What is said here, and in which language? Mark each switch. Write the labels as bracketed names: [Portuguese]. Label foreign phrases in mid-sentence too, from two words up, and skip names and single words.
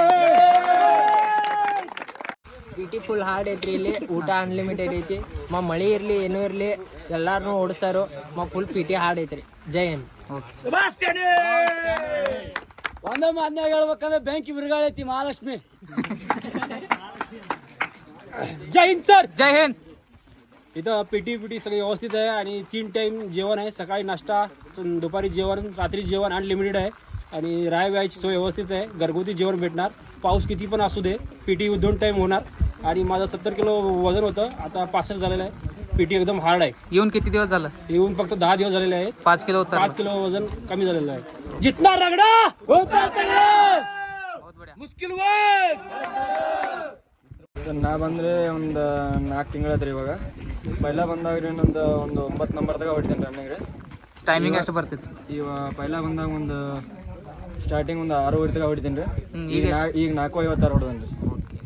[Kannada] PT [English] full hard [Kannada] ಐತ್ರಿ ಇಲ್ಲಿ ಊಟ ಅನ್ಲಿಮಿಟೆಡ್ ಐತಿ ಮಳೆ ಇರಲಿ ಏನೂ ಇರಲಿ ಎಲ್ಲಾರನ್ನೂ ಓಡಿಸ್ತಾರೋ [English] full PT hard [Kannada] ಐತ್ರಿ ಜೈ ಹಿಂದ್ ಒಂದೇ ಮಾತನಾಗ ಹೇಳ್ಬೇಕಂದ್ರೆ ಬೆಂಕಿ ಬಿರುಗಾಳಿ ಐತಿ ಮಹಾಲಕ್ಷ್ಮಿ [Hindi] जय हिंद [Kannada] सर [Hindi] जय हिंद [Marathi] इथं PT सगळं व्यवस्थित आहे आणि 3 टाईम जेवण आहे सकाळी नाश्ता दुपारी जेवण रात्री जेवण अनलिमिटेड आहे आणि राहायची सोय व्यवस्थित आहे घरगुती जेवण भेटणार पाऊस किती पण असू दे PT 2 टाईम होणार आणि माझं 70 किलो वजन होतं आता 65 झालेलं आहे PT एकदम हार्ड आहे येऊन किती दिवस झालं येऊन फक्त 10 दिवस झालेले आहेत 5 किलो उतर 5 किलो वजन कमी झालेलं आहे जितना रगडा होता [Kannada] ಮುಸ್ಕಿಲ್ ನಾ ಬಂದರೆ ಒಂದು 4 ತಿಂಗಳಾಯ್ತು ರೀ ಇವಾಗ ಪೈಲ ಬಂದಾಗ ನಂದು ಒಂದು 9 ನಂಬರ್ದಾಗ ಹೊಡಿತೀನಿ ರನ್ನಿಂಗ್ ರೀ ಟೈಮಿಂಗ್ ಎಷ್ಟು ಬರ್ತಿತ್ತು ಇವಾಗ ಪೈಲ ಬಂದಾಗ ಒಂದು ಸ್ಟಾರ್ಟಿಂಗ್ ಒಂದು 6:30 ಹೊಡಿತೀನಿ ರೀ ಈಗ 4:56 ಹೊಡೆದನ್ರಿ